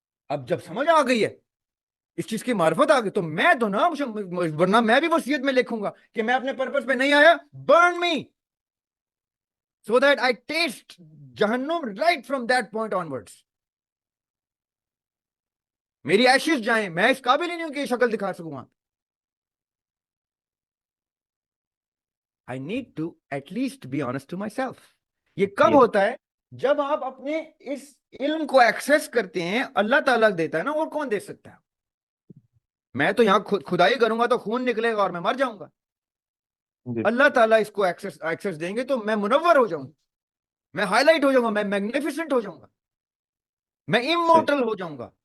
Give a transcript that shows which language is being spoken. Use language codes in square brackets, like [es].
[ur] اب جب سمجھ آ گئی ہے، اس چیز کی معرفت آ گئی، تو میں تو نا، ورنہ میں بھی وصیت میں لکھوں گا کہ میں اپنے پرپس پہ نہیں آیا، [en] burn me so that I taste [ur] جہنم [en] right from that point onwards. [ur] میری ایشز جائیں، میں اس قابل ہی نہیں ہوں کہ یہ شکل دکھا سکوں. [en] I need to at least be honest to myself. [ur] یہ کب ہوتا ہے؟ جب آپ اپنے اس علم کو ایکسس کرتے ہیں. اللہ تعالیٰ دیتا ہے نا، اور کون دے سکتا ہے؟ میں تو یہاں خدائی کروں گا تو خون نکلے گا اور میں مر جاؤں گا. اللہ تعالیٰ اس کو ایکسس دیں گے تو میں منور ہو جاؤں گا، میں ہائی لائٹ ہو جاؤں گا، میں میگنیفیسنٹ ہو جاؤں گا، میں امورٹل ہو جاؤں گا.